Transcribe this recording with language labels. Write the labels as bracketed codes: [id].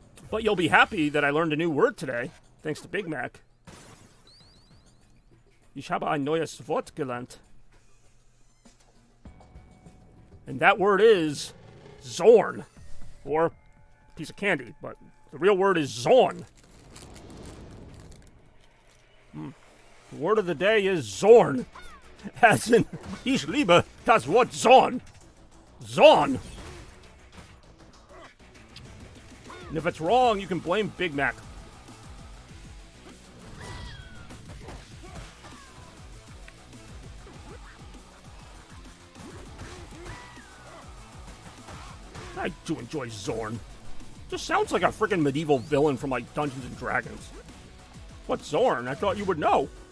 [en] But you'll be happy that I learned a new word today, thanks to Big Mac. [de] Ich habe ein neues Wort gelernt. [en] And that word is Zorn. Or piece of candy, but the real word is Zorn. The word of the day is Zorn. As in, [de] ich liebe das Wort Zorn. [en] Zorn. And if it's wrong, you can blame Big Mac. I do enjoy Zorn. Just sounds like a freaking medieval villain from like Dungeons and Dragons. What's Zorn? I thought you would know.